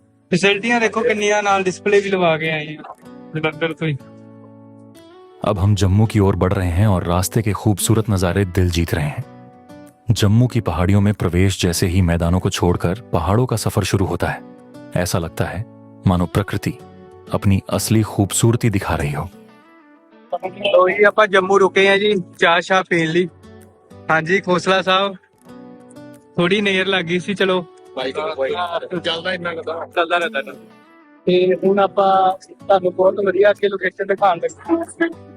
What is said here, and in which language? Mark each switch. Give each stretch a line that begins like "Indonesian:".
Punjabi: ਫੈਸਿਲਿਟੀਆਂ ਦੇਖੋ ਕਿੰਨੀਆਂ, ਨਾਲ ਡਿਸਪਲੇ ਵੀ ਲਵਾ ਕੇ ਆਏ ਆ ਜਲੰਧਰ ਤੋਂ ही।
Hindi: अब हम जम्मू की ओर बढ़ रहे हैं और रास्ते के खूबसूरत नज़ारे दिल जीत रहे हैं। जम्मू की पहाड़ियों में प्रवेश जैसे ही मैदानों को छोड़कर पहाड़ों का सफर शुरू होता है। ऐसा लगता है मानो प्रकृति अपनी असली खूबसूरती दिखा रही हो। तो ये
Punjabi: ਆਪਾਂ ਜੰਮੂ ਰੁਕੇ ਆ ਜੀ ਚਾਹ ਸ਼ਾਹ ਪੀਣ ਲਈ। ਹਾਂਜੀ ਖੋਸਲਾ ਸਾਹਿਬ ਥੋੜੀ ਨੇਰ ਲੱਗ ਗਈ ਸੀ। ਚਲੋ ਬਾਈਕ ਚੱਲਦਾ ਇੰਨਾ ਕਦਾ ਚੱਲਦਾ ਰਹਿੰਦਾ ਤੇ ਹੁਣ ਆਪਾਂ ਤੁਹਾਨੂੰ ਬਹੁਤ ਵਧੀਆ ਅੱਗੇ ਲੋਕੇਸ਼ਨ ਦਿਖਾਉਣ ਲੱਗੇ।